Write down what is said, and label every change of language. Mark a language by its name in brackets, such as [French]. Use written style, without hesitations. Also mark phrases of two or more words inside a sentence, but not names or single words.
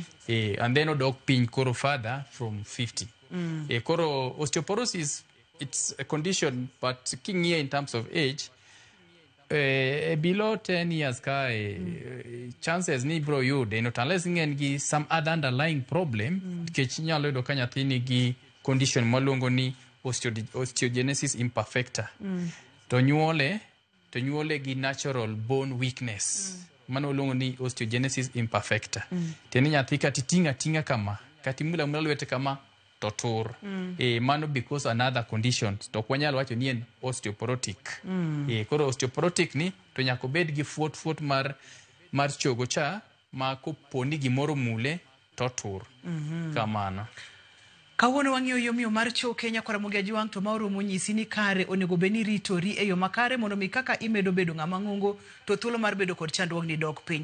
[English] And then [Luo (Kenya and Tanzania)] odok piny koro [English] further from [Luo (Kenya and Tanzania)] 50. Koro osteoporosis, [English] it's a condition, but [Luo (Kenya and Tanzania)] king here [English] in terms of age, below 10 years [Luo (Kenya and Tanzania)] chances ni bro yude [English] not unless [Luo (Kenya and Tanzania)] ngen gi [English] some other underlying problem [Luo (Kenya and Tanzania)] kech nyalo yudo ka nyathi nigi condition maluongo ni osteogenesis imperfecta. To nyuole to nyuole gi [English] natural bone weakness. [Luo (Kenya and Tanzania)] Mano luongo ni osteogenesis imperfecta. Tieni nyathi katitinga kama, katimula lwete kama totur. [English] Mano because another condition. [Luo (Kenya and Tanzania)] To kwanyalo wacho ni en osteoporotic. Koro osteoporotic ni to nyako bed gi fuot mar chogo cha ma koponi gimoro mule totur. Kamano. Kawuono wang'iyo yomyo mar choke Nyakaramogi Ajwang' to maoromo nyisi ni kare onego beni ritori e yo makare mondo mi kaka imedo bedo ng'ama ng'ongo to thuolo mar bedo kod chandruok ni dok piny.